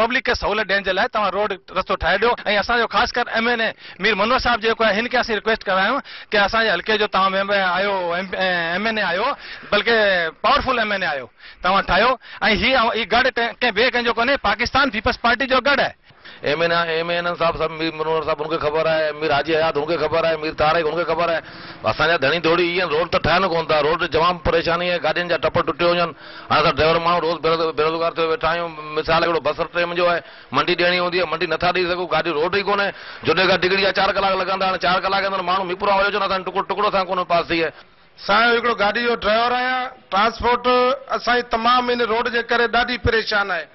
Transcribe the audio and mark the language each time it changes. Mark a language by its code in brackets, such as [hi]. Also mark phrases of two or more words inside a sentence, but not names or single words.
[sd] पब्लिक खे सहूलियत ॾियण जे लाइ तव्हां रोड रस्तो ठाहे ॾियो। ऐं असांजो ख़ासि कर MLA मीर मनवर साहिब जेको आहे, हिन खे असीं रिक्वेस्ट करायूं कि असांजे हल्के जो तव्हां आहियो, MLA आहियो, बल्कि पावरफुल MLA आहियो, तव्हां ठाहियो। ऐं हीउ गढ़ कंहिं ॿिए कंहिंजो कोन्हे, पाकिस्तान पीपल्स पार्टी जो गढ़ आहे। [hi] MLA साहब सब मीर मनोहर साहब उनके खबर है, मीर हाजी हयात उनके खबर है, मीर तारिक उनके खबर है। [sd] असांजा धणी थोड़ी ईअं रोड त ठहनि कोन था। रोड तमाम परेशानी है, गाॾियुनि जा टप टुटियो वञनि। हाणे असां ड्राइवर माण्हू रोज़ बेरोज़गार थियो वेठा आहियूं। मिसाल हिकिड़ो बसर टाइम जो आहे, मंडी ॾियणी हूंदी आहे, मंडी नथा ॾेई सघूं, गाॾी रोड ई कोन्हे। जुॾे खां डिगड़ी जा 4 कलाक लॻंदा, हाणे 4 कलाक अंदरि माण्हू मीपुरा वञो अचनि, असां टुकड़ो सां कोन पास थी आहे। साईं हिकिड़ो गाॾी जो ड्राइवर आहियां। ट्रांसपोर्ट असांजी तमामु इन रोड जे करे ॾाढी परेशान आहे।